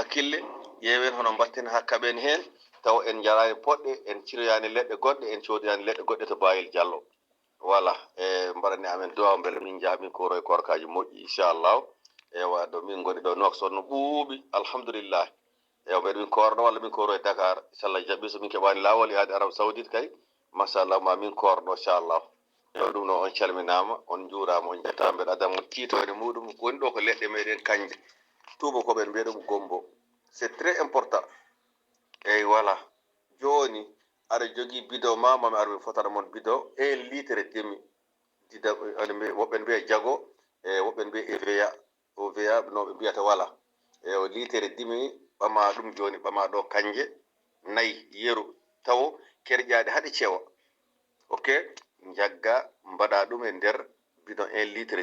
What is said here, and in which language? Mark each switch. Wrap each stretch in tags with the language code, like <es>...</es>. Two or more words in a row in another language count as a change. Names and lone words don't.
<ff>hakkille ƴeewen hono mbatten hakkaɓen hen taw en jarani poɗɗe en ciroyani leɗɗe goɗɗe en coodiyani leɗɗe goɗɗe to Bayil Diallo voilà e mbaɗani amen duwaw beele min jaa min koro e korkaji moƴƴi inchallahu ewa ɗo min goni ɗo Nouakchott no ɓuuɓi alhamdulillah ewa mbeɗa min korɗo walla min koro e Dakar inchallah jaɓɓi so min keɓani lawol yaade Arabie Saoudite kay machallah ma min korɗo inchallah ewa ɗum noon on calminama on juurama on jettama mbeɗa adamo titore muɗum woni ɗo ko leɗɗe meɗen kanje tubakoɓe en mbiya ɗum gombo</ff> <fr>c'est très important</fr> <ff>eyyi voilà joni aɗa jogui bidon ma mami ar mi fotata mon bidon 1</ff> <fr>litre et demi</fr> <ff>dida woɓɓe mbiya jago e woɓɓe mbiya EVA OVA no ɓe mbiyata voilà e litre</ff> <fr>et demi</fr> <ff>ɓama ɗum joni ɓama ɗo kanje nayyi yeeru taw kerƴade haɗe cewa ok jagga mbaɗa ɗum e nder bidon 1 litre</ff>